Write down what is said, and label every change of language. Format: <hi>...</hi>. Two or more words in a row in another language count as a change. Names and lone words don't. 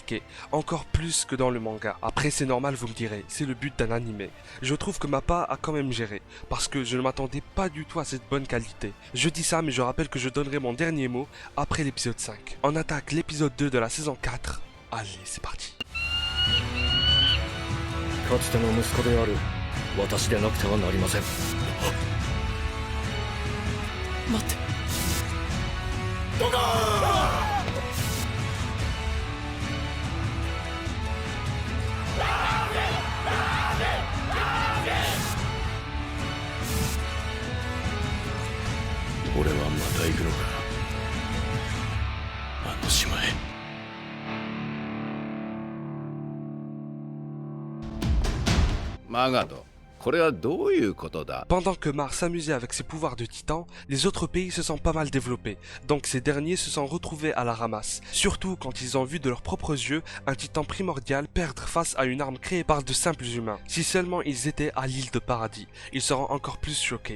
<fr>Encore plus que dans le manga. Après c'est normal vous me direz, c'est le but d'un animé. Je trouve que Mappa a quand même géré, parce que je ne m'attendais pas du tout à cette bonne qualité. Je dis ça mais je rappelle que je donnerai mon dernier mot après l'épisode 5. On attaque l'épisode 2 de la saison 4. Allez c'est parti.</fr> <ja>かつての息子である私でなくてはなりません待ってドカーン俺はまた行くのかあの島へマガド、これはどういうことだ</ja> <fr>Pendant que Mar s'amusait avec ses pouvoirs de titan, les autres pays se sont pas mal développés, donc ces derniers se sont retrouvés à la ramasse, surtout quand ils ont vu de leurs propres yeux un titan primordial perdre face à une arme créée par de simples humains. Si seulement ils étaient à l'île de Paradis, ils seront encore plus choqués.</fr>